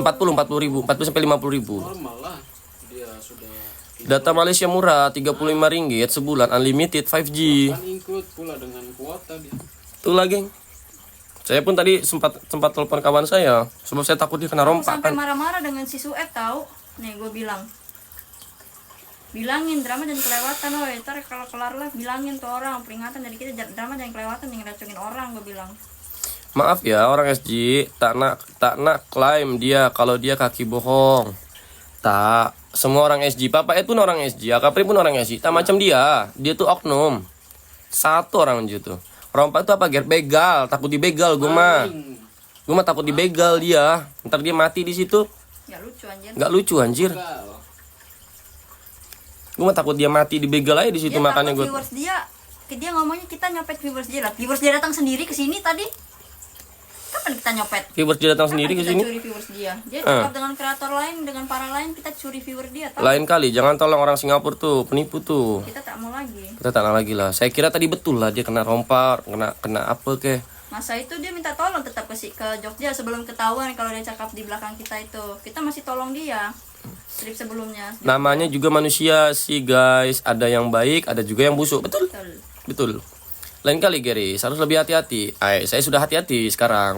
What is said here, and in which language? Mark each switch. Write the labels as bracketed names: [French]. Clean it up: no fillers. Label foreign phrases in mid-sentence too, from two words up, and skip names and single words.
[Indonesian] 40 ribu, 40 sampai 50 ribu. [Malay] Normal lah. Dia sudah Data Malaysia murah, 35 ringgit sebulan, unlimited 5G. kan include pula dengan kuota dia. Itulah geng. Saya pun tadi sempat telepon kawan saya, sebab saya takut dia kena [Indonesian] Aku [Malay] rompak sampai kan. [Indonesian] marah-marah dengan si Sueb tahu. Nih gue bilangin drama jangan kelewatan, woy. Ntar kalau kelar live bilangin tuh orang peringatan dari kita, drama jangan kelewatan, jangan racungin orang, gue bilang. [Malay] Maaf ya orang SG, tak nak klaim dia kalau dia kaki bohong. Tak, semua orang SG, Papa itu pun orang SG, Akapri pun orang SG. Tak macam dia tuh oknum. Satu orang aja tuh. Rompak itu apa Ger? [Indonesian] Begal, takut dibegal gue mah. Gue mah takut dibegal dia. Ntar dia mati di situ. Gak lucu anjir. Nggak lucu anjir. Gue mah takut dia mati dibegal aja di situ, Dia makanya takut gue. viewers dia ngomongnya kita nyopet viewers dia lah. Viewers dia datang sendiri ke sini tadi. Kapan kita nyopet? Viewers dia datang sendiri ke Kapan kita sini. curi viewers dia? [Malay] Dia cakap dengan kreator lain, dengan para lain, kita curi viewer dia. Tahu? Lain kali, jangan tolong orang Singapura tuh, penipu tuh. Kita tak mau lagi. Kita tak lagi lah. Saya kira tadi betul lah dia kena rompak, kena apa ke. Masa itu dia minta tolong tetap ke Jogja sebelum ketahuan kalau dia cakap di belakang kita itu. Kita masih tolong dia. Trip sebelumnya. [Indonesian] Namanya juga manusia sih guys. Ada yang baik, ada juga yang busuk. Betul? Betul. Betul. [Malay] Lain kali Gary, harus lebih hati-hati. Saya sudah hati-hati sekarang.